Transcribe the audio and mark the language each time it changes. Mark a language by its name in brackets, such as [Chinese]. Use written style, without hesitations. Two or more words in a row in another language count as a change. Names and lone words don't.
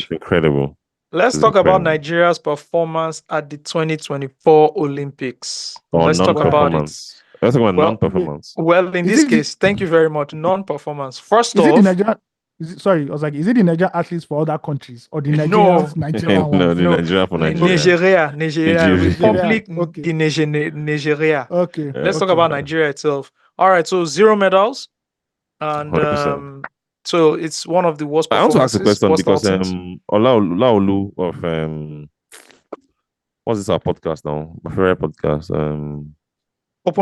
[English] It's incredible. Let's It's talk about incredible. Nigeria's performance at the 2024 Olympics. Or Let's talk about it. non-performance. Let's talk about Well, non-performance. Well, in Is this it the- case, thank you very much. Non-performance. First Is it the off, Nigerian? Sorry, I was like, is it the Nigerian athletes for other countries or the No. Nigerians, Nigerian No, ones? the No. Nigeria for Nigeria. Nigeria, Nigeria. Republic Okay. de Nigeria. Okay. Let's talk okay. about Nigeria itself. All right, so 0 medals, and 100%. so it's one of the worst I want to ask a performances. question worst because outings. Olaolu of what's this our podcast now? My favorite podcast. Open